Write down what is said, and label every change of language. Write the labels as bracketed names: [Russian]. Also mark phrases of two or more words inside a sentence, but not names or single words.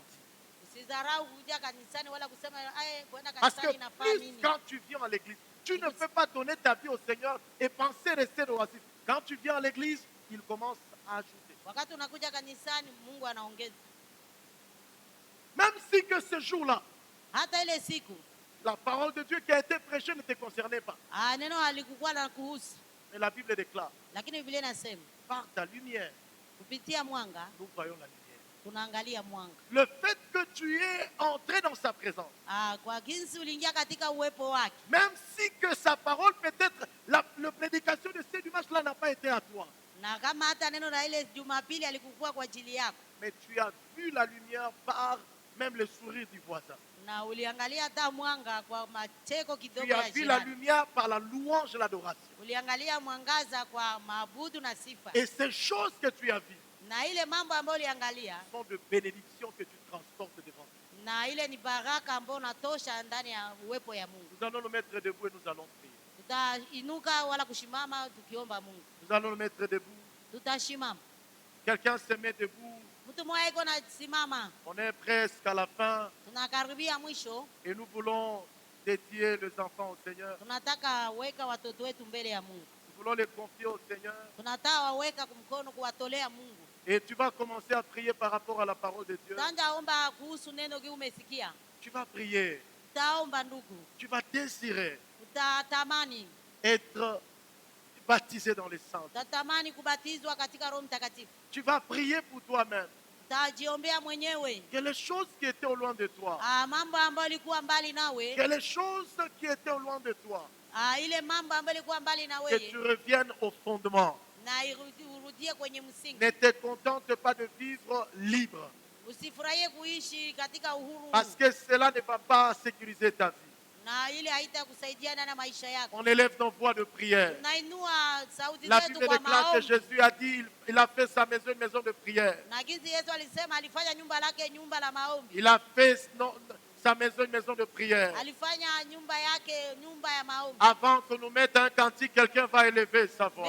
[Swahili] Usidharau kuja kanisani wala kusema kwenda [French] Parce [Swahili] kanisani [French] que [Swahili] inafaa [French] plus [Swahili] nini. [French] quand tu viens à l'église, tu ne peux pas donner ta vie au Seigneur et penser rester de oisif. Quand tu viens à l'église, il commence à ajouter. [Swahili] Wakati unakuja kanisani, Mungu anaongeza. [French] Même si que ce jour-là, [Swahili] Hata ile siku [French] la parole de Dieu qui a été prêchée ne te concernait pas. [Swahili] neno halikuwa na kuhusu, [French] Mais la Bible déclare, [Swahili] lakini Biblia inasema [French] par ta lumière, [Swahili] kupitia mwanga [French] nous voyons la lumière. [Swahili] tunaangalia mwanga. [French] Le fait que tu es entré dans sa présence, [Swahili] Kwa jinsi uliingia katika uwepo wake, [French] même si que sa parole peut-être, la prédication de ce dimanche là n'a pas été à toi, [Swahili] na kama hata neno la ile Jumapili alikuwa kwa ajili yako, [French] mais tu as vu la lumière par même le sourire du voisin. [Swahili] na uliangalia hata mwanga kwa macheko kidogo [French] Tu [Swahili] ya [French] as vu la [Swahili] jirani. [French] lumière par la louange et l'adoration. [Swahili] Uliangalia mwangaza kwa maabudu na sifa. [French] Et ces choses que tu as vues [Swahili] Na ile mambo ambayo uliangalia, [French] sont de bénédictions que tu transportes devant Dieu. [Swahili] na ile ni baraka ambayo unatosha ndani ya uwepo ya Mungu. [French] Nous allons nous mettre debout et nous allons prier. [Swahili] Tutainuka wala kushimama tukiomba Mungu. [French] Nous allons nous mettre debout. [Swahili] Tutashimama. [French] Quelqu'un se met debout. [Swahili] Mtu mmoja iko na simama. [French] On est presque à la fin [Swahili] Tunakaribia mwisho. [French] et nous voulons dédier les enfants au Seigneur. [Swahili] Tunataka weka watoto wetu mbele ya Mungu. [French] Nous voulons les confier au Seigneur. [Swahili] Tunataka waweka mkono kuwatolea Mungu. [French] Et tu vas commencer à prier par rapport à la parole de Dieu. [Swahili] Tanja omba kuhusu neno ki umesikia. [French] Tu vas prier. [Swahili] Utaomba ndugu. [French] Tu vas désirer [Swahili] Utatamani. [French] être baptisé dans les saints. [Swahili] Utatamani kubatizwa katika Roho Mtakatifu. [French] Tu vas prier pour toi-même. [Swahili] Utajiombea mwenyewe. [French] Que les choses qui étaient au loin de toi, [Swahili] Mambo ambayo ilikuwa mbali nawe. [French] que les choses qui étaient au loin de toi, [Swahili] Ile mambo ambayo ilikuwa mbali na [French] que tu [Swahili] wewe. [French] reviennes au fondement. [Swahili] Na urudie kwenye msingi. [French] Ne te contente pas de vivre libre, [Swahili] Usifurahie kuishi katika uhuru. [French] parce que cela ne va pas sécuriser ta vie. [Swahili] Na ile haitakusaidia na maisha yako. [French] On élève nos voix de prière. [Swahili] Tunainua sauti [French] La [Swahili] zetu [French] Bible [Swahili] kwa [French] déclare que [Swahili] maombi. [French] Jésus a dit, il a fait sa maison une maison de prière. [Swahili] Na jinsi Yesu alisema alifanya nyumba lake nyumba la maombi. [French] Il a fait sa maison une maison de prière. [Swahili] Alifanya nyumba yake nyumba ya maombi. [French] Avant que nous mette un cantique, quelqu'un va élever sa voix.